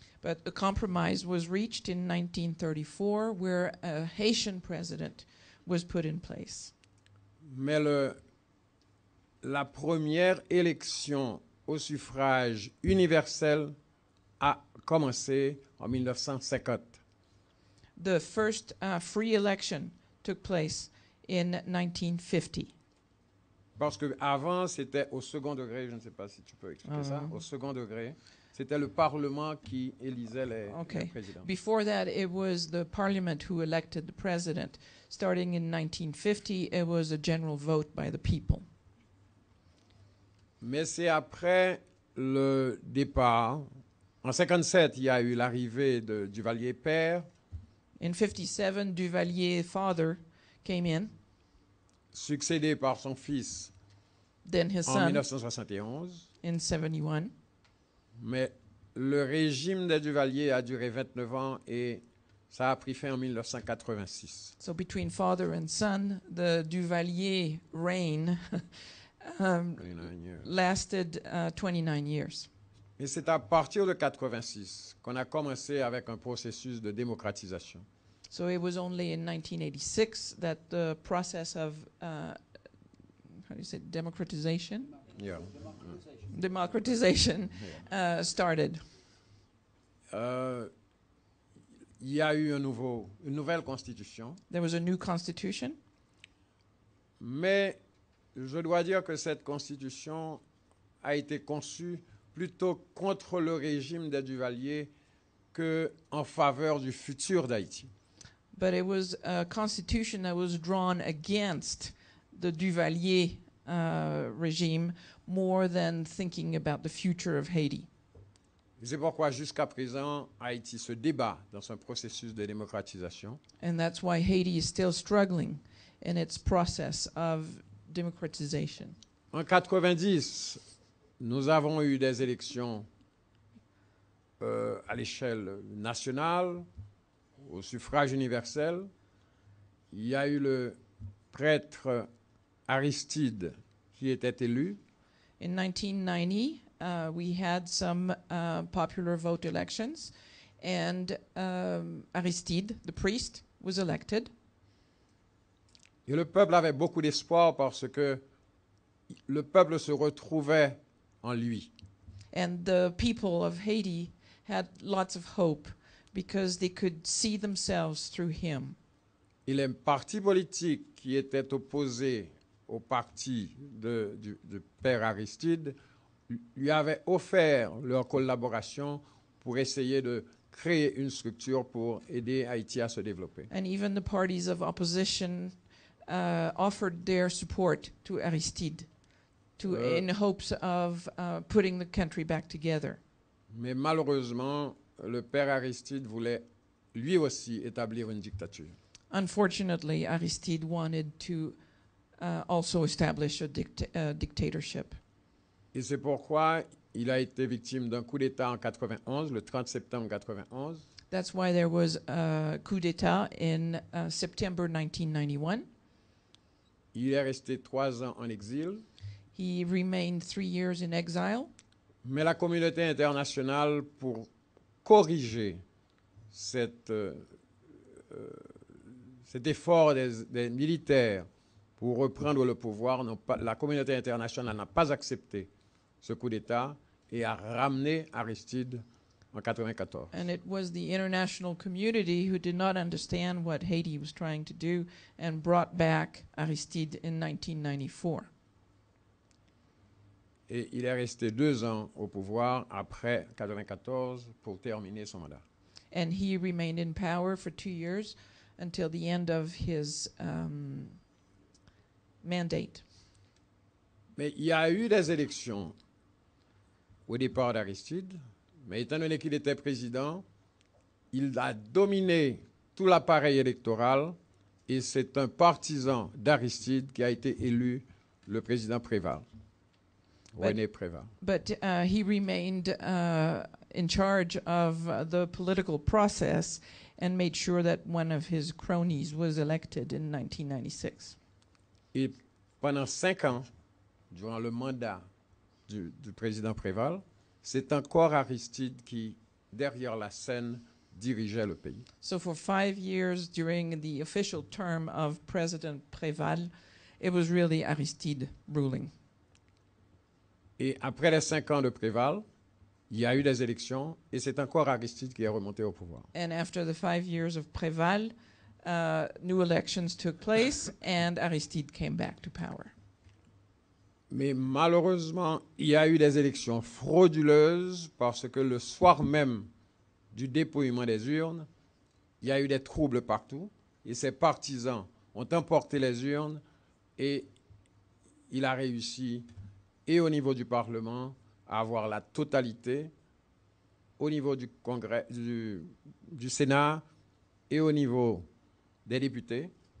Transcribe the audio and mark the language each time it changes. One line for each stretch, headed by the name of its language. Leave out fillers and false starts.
English: But a compromise was reached in 1934 where a Haitian president was put in place.
French: Mais la première élection au suffrage universel a commencé en 1950.
English: The first free election took place in 1950.
French: Parce qu'avant, c'était au second degré, je ne sais pas si tu peux expliquer ça, au second degré, c'était le Parlement qui élisait les présidents.
English: Before that, it was the Parliament who elected the president. Starting in 1950, it was a general vote by the people.
French: Mais c'est après le départ. En 57, il y a eu l'arrivée de Duvalier père.
English: In 57, Duvalier father came in.
French: Succédé par son fils
English: Then his
French: en
English: son
French: 1971.
English: in 71.
French: Mais le régime des Duvalier a duré 29 ans et ça a pris fin en 1986.
English: So between father and son, the Duvalier reign 29 years. lasted 29 years.
French: Et c'est à partir de 86 qu'on a commencé avec un processus de démocratisation.
English: So it was only in 1986 that the process of how do you say democratization? Yeah. Democratization started.
French: Il y a eu une nouvelle constitution,
English: There was a new constitution,
French: mais je dois dire que cette constitution a été conçue plutôt contre le régime des Duvalier qu'en faveur du futur d'Haïti.
English: but it was a constitution that was drawn against the Duvalier regime more than thinking about the future of Haiti.
French: C'est pourquoi jusqu'à présent, Haïti se débat dans un processus de démocratisation.
English: And that's why Haiti is still struggling in its process of democratization.
French: En 90, nous avons eu des élections à l'échelle nationale, au suffrage universel. Il y a eu le prêtre Aristide qui était élu.
English: In 1990, we had some popular vote elections, and Aristide, the priest, was elected.
French: Et le peuple avait beaucoup d'espoir parce que le peuple se retrouvait en lui.
English: And the people of Haiti had lots of hope because they could see themselves through him.
French: Et les partis politiques qui étaient opposés au parti du père Aristide lui avaient offert leur collaboration pour essayer de créer une structure pour aider Haïti à se développer.
English: And even the parties of opposition offered their support to Aristide in hopes of putting the country back together.
French: Mais malheureusement, le père Aristide voulait lui aussi établir une dictature.
English: Unfortunately, Aristide wanted to also establish a dictatorship.
French: Et c'est pourquoi il a été victime d'un coup d'État en 91, le 30 septembre 91.
English: That's why there was a coup d'État in September 1991.
French: Il est resté 3 ans en exil.
English: He remained 3 years in exile.
French: Mais la communauté internationale, pour corriger cet effort des militaires pour reprendre le pouvoir, la communauté internationale n'a pas accepté ce coup d'État et a ramené Aristide en 1994.
English: And it was the international community who did not understand what Haiti was trying to do and brought back Aristide in 1994.
French: Et il est resté 2 ans au pouvoir après 1994 pour terminer son mandat.
English: And he remained in power for 2 years until the end of his mandate.
French: Mais il y a eu des élections au départ d'Aristide, mais étant donné qu'il était président, il a dominé tout l'appareil électoral et c'est un partisan d'Aristide qui a été élu le président Préval, René Préval.
English: But he remained in charge of the political process and made sure that one of his cronies was elected in 1996.
French: Et pendant 5 ans, durant le mandat du président Préval, c'est encore Aristide qui, derrière la scène, dirigeait le pays.
English: So for 5 years during the official term of President Préval, it was really Aristide ruling.
French: Et après les 5 ans de Préval, il y a eu des élections et c'est encore Aristide qui est remonté au pouvoir.
English: And after the 5 years of Préval, new elections took place and Aristide came back to power.
French: Mais malheureusement, il y a eu des élections frauduleuses parce que le soir même du dépouillement des urnes, il y a eu des troubles partout et ses partisans ont emporté les urnes et il a réussi, et au niveau du Parlement, à avoir la totalité, au niveau du Congrès, du Sénat et au niveau des députés.